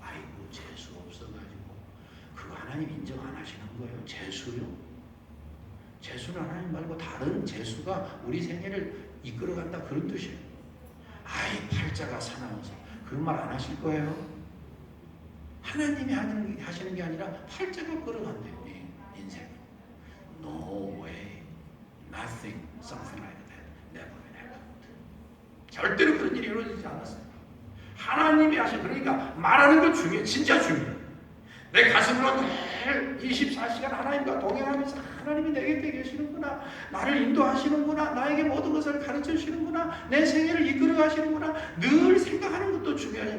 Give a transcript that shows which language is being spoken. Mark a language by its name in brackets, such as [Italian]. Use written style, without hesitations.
[Korean] 아이고 재수 없어가지고 그거 하나님 인정 안 하시는 거예요. 재수요? 재수는 하나님 말고 다른 재수가 우리 생애를 이끌어간다 그런 뜻이에요. 아이 팔자가 사나워서 그런 말 안 하실 거예요. 하나님이 하시는 게 아니라 팔자가 끌어간대요. 인생. [English] No way, nothing, something like that. Never happened. [Korean] 절대로 그런 일이 이루어지지 않았어요. 하나님이 하신, 그러니까 말하는 거 중요해. 진짜 중요해. 내 가슴으로 늘 24시간 하나님과 동행하면서 하나님이 내게 계시는구나, 나를 인도하시는구나, 나에게 모든 것을 가르쳐 주시는구나, 내 생애를 이끌어 가시는구나, 늘 생각하는 것도 중요하지.